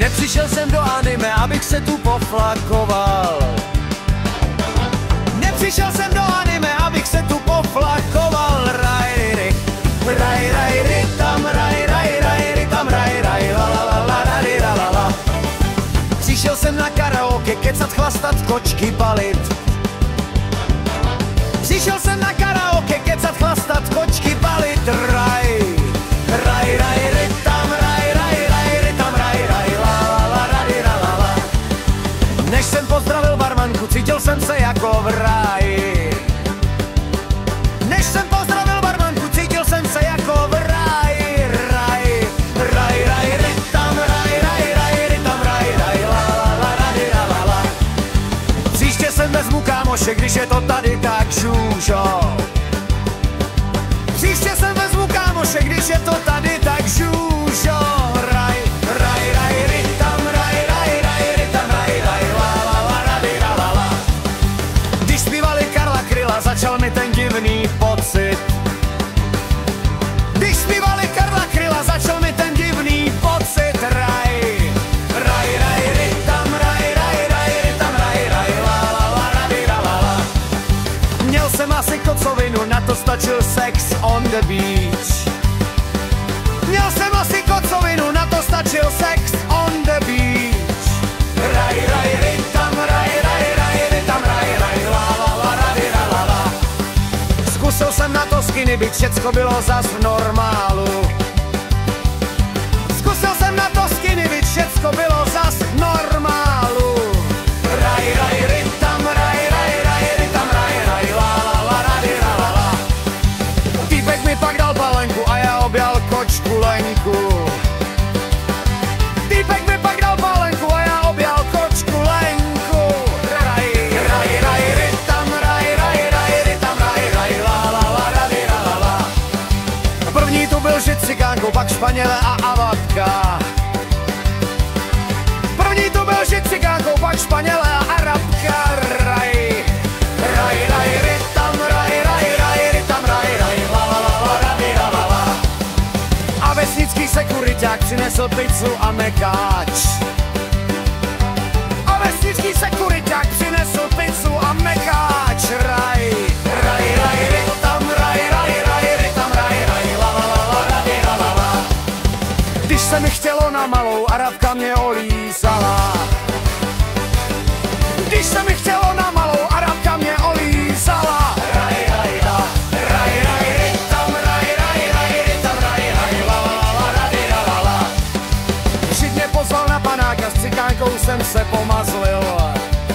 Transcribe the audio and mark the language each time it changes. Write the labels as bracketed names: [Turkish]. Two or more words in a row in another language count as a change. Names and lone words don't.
[Czech] Přišel jsem do anime, abych se tu poflakoval. Nepřišel jsem do anime, abych se tu poflakoval. Raj, raj, raj, raj, tam, raj, raj, raj, tam, raj, raj, la, la, la, la, raj, la, la, la. Přišel jsem na karaoke, kecat, chlastat, kočky palit. Přišel jsem na karaoke, kecat, chlastat, kočky palit. Raj, raj, raj, raj, tam, raj, raj, raj, tam, raj, raj, la, la, la, raj, la, la, la. Než jsem pozdravil barmanku, cítil jsem se jako v ráji. Než jsem pozdravil barmanku, cítil jsem se jako v ráji. Raj, raj, raj, raj, tam, raj, raj, raj, tam, raj, raj, la, la, la, raj, la, la, la. Příště sem vezmu kámoše, když je to tady tak žůžo. Příště sem vezmu kámoše, když je to tady tak žůžo. Raj, raj, raj, raj, tam, raj, raj, raj, tam, raj, raj, la, la, la, raj, la, la, la. Když zpívali Karla Kryla, začal mi ten divný pocit. Když zpívali Karla Kryla, začal mi ten divný pocit. Raj, raj, raj, raj, tam, raj, raj, raj, tam, raj, raj, la, la, la, raj, la, la, la. Měl jsem asi kocovinu, na to stačil [English] sex on the beach. [Czech] Měl jsem asi kocovinu, na to stačil [English] sex on the beach. Raj, raj, raj, tam, raj, raj, raj, tam, raj, raj, la, la, la, raj, la, la, la. [Czech] Zkusil jsem na to skinny byt, všecko bylo zas v normálu. Zkusil jsem na to skinny byt, všecko bylo zas v normálu. Raj, raj, raj, tam, raj, raj, raj, tam, raj, raj, la, la, la, raj, la, la, la. Týpek mi pak dal palenku a já objal kočku Lenku. Týpek mi pak dal palenku a já objal kočku Lenku. Raj, raj, raj, raj, tam, raj, raj, raj, tam, raj, raj, la, la, la, raj, la, la, la. První tu byl žid cikánkou, pak Španěle a Avatka. První tu byl žid cikánkou, pak Španěle a Arabka. Raj, raj, raj, raj, tam, raj, raj, raj, tam, raj, raj, la, la, la, la, raj, la, la, la. A vesnický sekuriťák přinesl pizzu a mekáč. A vesnický sekuriťák přinesl pizzu a mekáč. Raj, raj, raj, raj, tam, raj, raj, raj, tam, raj, raj, la, la, la, la, raj, la, la, la. Když se mi chtělo na malou, Arabka mě olízala. Když se mi chtělo na malou, Arabka mě olízala. Raj, raj, la, raj, raj, raj, tam, raj, raj, raj, tam, raj, raj, la, la, la, raj, la, la, la. Žid mě pozval na panáka, s cikánkou jsem se pomazlil.